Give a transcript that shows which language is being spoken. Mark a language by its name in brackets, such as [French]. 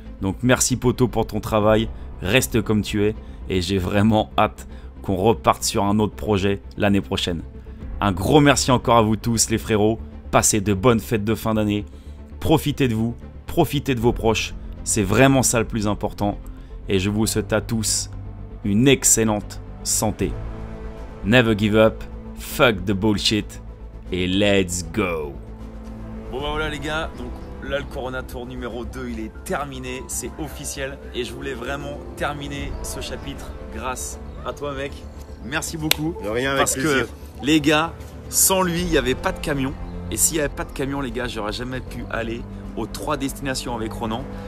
[French] Donc merci poto pour ton travail, reste comme tu es et j'ai vraiment hâte qu'on reparte sur un autre projet l'année prochaine. Un gros merci encore à vous tous les frérots, passez de bonnes fêtes de fin d'année, profitez de vous, profitez de vos proches, c'est vraiment ça le plus important et je vous souhaite à tous une excellente santé. [English] Never give up, fuck the bullshit et let's go. [French] Bon bah voilà les gars, donc là le Corona Tour numéro 2 il est terminé, c'est officiel et je voulais vraiment terminer ce chapitre grâce à toi mec. Merci beaucoup. De rien, avec parce plaisir. que les gars, sans lui il n'y avait pas de camion et s'il n'y avait pas de camion les gars, j'aurais jamais pu aller aux 3 destinations avec Ronan.